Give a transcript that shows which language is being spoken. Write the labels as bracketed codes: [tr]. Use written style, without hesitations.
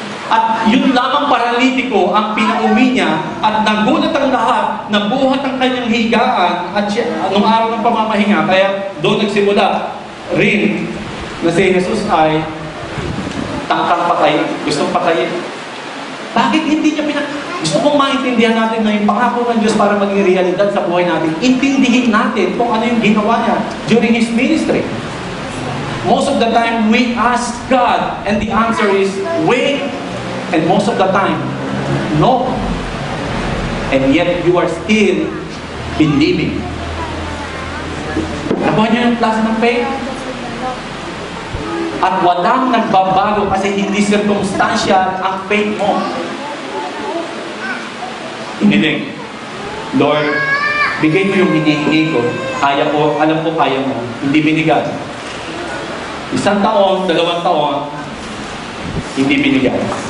[tl] At yun lamang paralitiko ang pinauwi niya at nagulat ang lahat, nabuhat ang kanyang higaan at siya, nung araw ng pamamahinga, kaya doon nagsimula rin na si Jesus ay tangkang patay, gustong patayin. Bakit hindi niya Gusto kong maintindihan natin na yung pangako ng Diyos para maging realidad sa buhay natin. Intindihin natin kung ano yung ginawa niya [en] during His ministry. Most of the time, we ask God and the answer is, wait. And most of the time, no. And yet, you are still believing. [tl] Nakuha niyo yung klase ng faith? At walang nagbabago kasi hindi circumstantial ang faith mo. Hiniling, Lord, bigay mo yung hinihingi ko. Kaya ko, alam ko kaya mo. Hindi binigay. 1 taon, 2 taon, hindi binigay.